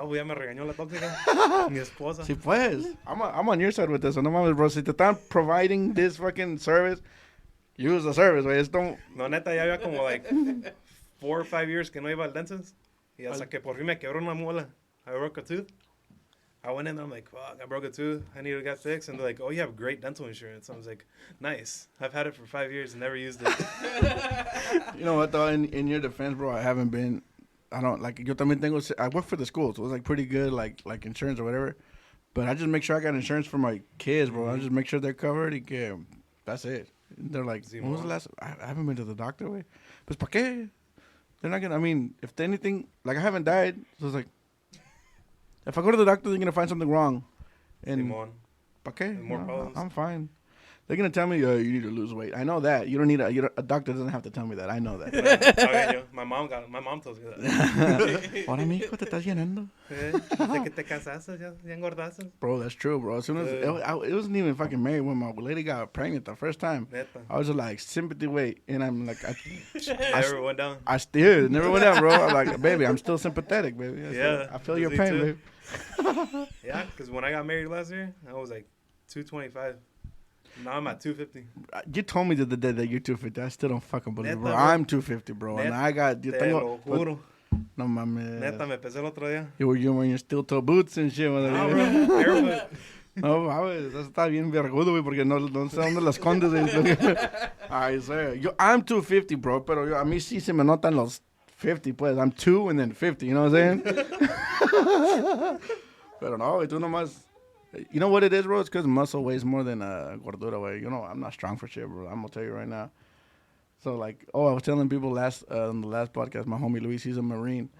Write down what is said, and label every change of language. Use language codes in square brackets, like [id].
[es] No, pues ya me regañó la tóxica. Mi esposa. Si pues. [en] I'm on your side with this. [es] No mames, [en] bro. [es] Si te están [en] providing this fucking service, use the service, güey. [es] Esto. No, neta, ya había como [en] like 4 or 5 years [es] que no iba al dentist. Y hasta que por fin me quebró una muela. [en] I broke a tooth. I went in there, I'm like, fuck, I broke a tooth. I need to get fixed. And they're like, oh, you have great dental insurance. I was like, nice. I've had it for 5 years and never used it. You know what, though? In your defense, bro, I haven't been. I don't, like, [es] yo también tengo. [en] I work for the school, so it was, like, pretty good, like insurance or whatever. But I just make sure I got insurance for my kids, bro. I just make sure they're covered. [es] Y que, [en] that's it. And they're like, when was the last? I haven't been to the doctor, way. [es] Pues, ¿pa' qué? [en] They're not gonna. I mean, if anything, like I haven't died, so it's like, if I go to the doctor, they're gonna find something wrong. And Simón. [es] ¿pa' qué? [en] More problems. I'm fine. They're gonna tell me, you need to lose weight. I know that. You don't need a doctor doesn't have to tell me that. I know that. Okay, yo. My mom tells me that. [es] Ahora, mijo, te estás llenando. Desde que te casaste, ya engordaste. [en] Bro, that's true, bro. As soon as it wasn't even fucking married when my lady got pregnant the first time. [es] Neta. [en] I was just like sympathy weight, and I'm like, Never went down. I still never went down, bro. I'm like, baby, I'm still sympathetic, baby. I feel your me pain, too. baby. Yeah, because when I got married last year, I was like 225. Now I'm at 250. You told me the other day that you're 250. I still don't fucking believe it, bro. [es] Neta, bro. [en] I'm 250, bro. And I got. [es] Te lo juro. No mames. Neta, me pesé el otro día. [en] You were wearing your steel toe boots and shit. No, bro. Barefoot. [es] No, mames. Eso está bien vergudo, güey, porque no sé dónde las escondes. Güey. [en] I swear. I'm 250, bro, [es] pero a mí sí se me notan los 50, pues. [en] I'm 2 and then 50, you know what I'm saying? [es] Pero no, güey, tú nomás. [en] You know what it is, bro? It's because muscle weighs more than [es] gordura, [en] güey. You know, I'm not strong for shit, bro. I'm going to tell you right now. So, like, I was telling people on the last podcast, my homie Luis, he's a Marine.